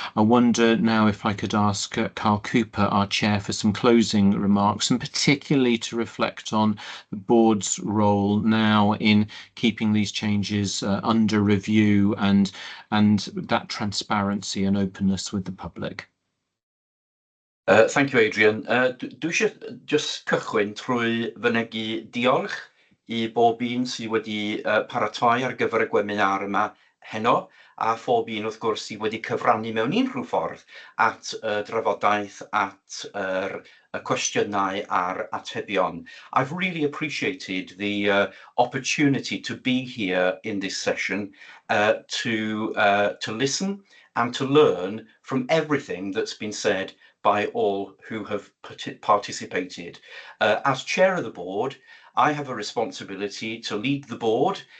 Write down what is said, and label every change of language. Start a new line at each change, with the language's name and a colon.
English: I wonder now if I could ask Carl Cooper, our chair, for some closing remarks, and particularly to reflect on the board's role now in keeping these changes under review and that transparency and openness with the public. Thank you, Adrian.
Welsh: Dwi eisiau just cychwyn trwy fynegu diolch I bob un sydd wedi paratoi ar gyfer y gweminar yma heno, a phob un wrth gwrs sydd wedi cyfrannu mewn unrhyw ffordd at drafodaeth, at y cwestiynau a'r atebion.
English: I've really appreciated the opportunity to be here in this session to listen and to learn from everything that's been said by all who have participated. As chair of the board, I have a responsibility to lead the board